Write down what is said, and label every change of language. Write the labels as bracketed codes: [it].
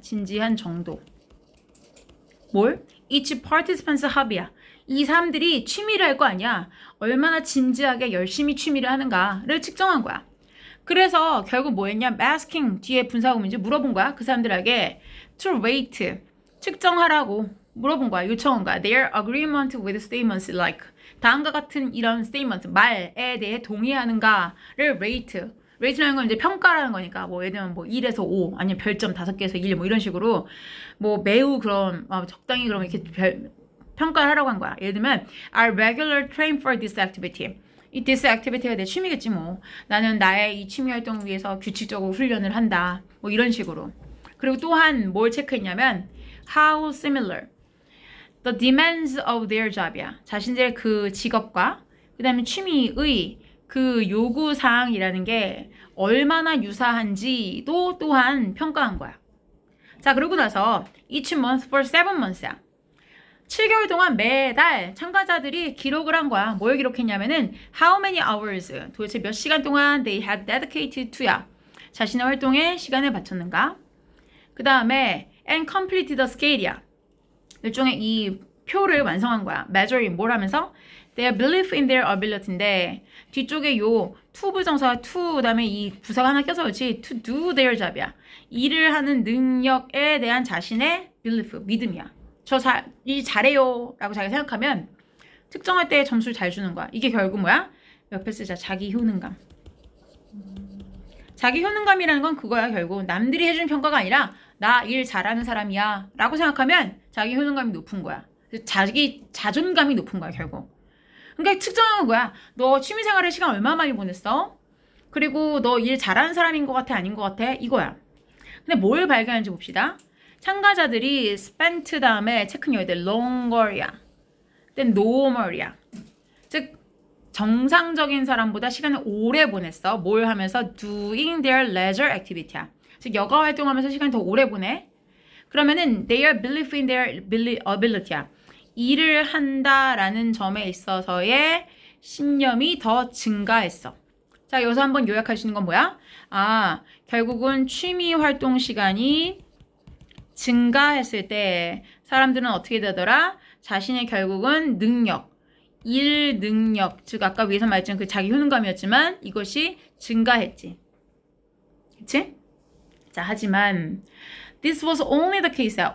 [ko] 진지한 정도. 뭘? [en] Each participant's hobby [ko] 야. 이 사람들이 취미를 할 거 아니야. 얼마나 진지하게 열심히 취미를 하는가를 측정한 거야. 그래서 결국 뭐 했냐? asking 뒤에 분사구문이지 물어본 거야. 그 사람들에게 to rate, 측정하라고 물어본 거야. 요청한 거야. [en] Their agreement with statements like [ko] 다음과 같은 이런 statement, 말에 대해 동의하는가를 rate. rate라는 건 이제 평가라는 거니까 뭐 예를 들면 뭐 1에서 5 아니면 별점 5개에서 1 뭐 이런 식으로 뭐 매우 그런 적당히 그럼 이렇게 평가를 하라고 한 거야. 예를 들면 [en] I regular train for this activity. [ko] 이 this activity가 내 취미겠지 뭐. 나는 나의 이 취미 활동을 위해서 규칙적으로 훈련을 한다. 뭐 이런 식으로. 그리고 또한 뭘 체크했냐면 [en] how similar the demands of their job [ko] 이야. 자신들의 그 직업과 그 다음에 취미의 그 요구사항이라는 게 얼마나 유사한지도 또한 평가한 거야. 자, 그러고 나서 [en] each month for 7 months [ko] 야. 7개월 동안 매달 참가자들이 기록을 한 거야. 뭘 기록했냐면은 how many hours, 도대체 몇 시간 동안 [en] they had dedicated to [ko] 야. 자신의 활동에 시간을 바쳤는가. 그 다음에 [en] and complete the scale이야. [ko] 일종의 이 표를 완성한 거야. measuring 뭘 하면서 [en] their belief in their ability [ko] 인데 뒤쪽에 요 to 부정사와 to 그다음에 이 부사가 하나 껴서 그렇지 [en] to do their job [ko] 이야. 일을 하는 능력에 대한 자신의 belief, 믿음이야. 일 잘해요 라고 자기가 생각하면 특정할 때 점수를 잘 주는 거야. 이게 결국 뭐야? 옆에 쓰자. 자기 효능감. 자기 효능감이라는 건 그거야. 결국 남들이 해주는 평가가 아니라 나 일 잘하는 사람이야 라고 생각하면 자기 효능감이 높은 거야. 자기 자존감이 높은 거야 결국. 그러니까 측정하는 거야. 너 취미생활에 시간 얼마나 많이 보냈어? 그리고 너 일 잘하는 사람인 것 같아? 아닌 것 같아? 이거야. 근데 뭘 발견하는지 봅시다. 참가자들이 spent 다음에 체크는 여기다 longer야. [en] then normal이야. [ko] 즉 정상적인 사람보다 시간을 오래 보냈어. 뭘 하면서? [en] doing their leisure activity야. [ko] 즉 여가 활동하면서 시간을 더 오래 보내. 그러면은 [en] their belief in their ability야. [ko] 일을 한다라는 점에 있어서의 신념이 더 증가했어. 자, 여기서 한번 요약할 수 있는 건 뭐야? 아, 결국은 취미 활동 시간이 증가했을 때 사람들은 어떻게 되더라? 자신의 결국은 능력, 일 능력, 즉 아까 위에서 말했던 그 자기 효능감이었지만 이것이 증가했지. 그치? 자, 하지만 [en] This was only the case야.